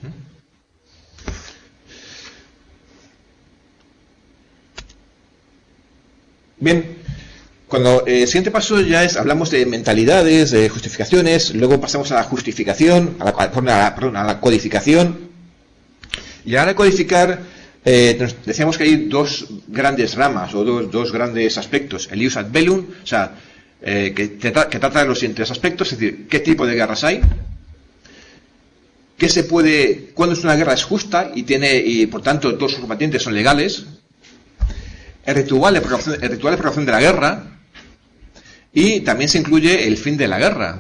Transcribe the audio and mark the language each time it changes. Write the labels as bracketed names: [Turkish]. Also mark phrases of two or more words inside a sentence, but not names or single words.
[Spanish] Bien, cuando el siguiente paso ya hablamos de mentalidades, de justificaciones, luego pasamos a la justificación, a la codificación. Y ahora codificar, decíamos que hay dos grandes ramas o dos grandes aspectos. [Latin] El ius ad bellum, [Spanish] o sea, que trata de los siguientes aspectos, es decir, qué tipo de guerras hay, cuándo es una guerra es justa y por tanto todos sus combatientes son legales, el ritual de proclamación de la guerra. Y también se incluye el fin de la guerra.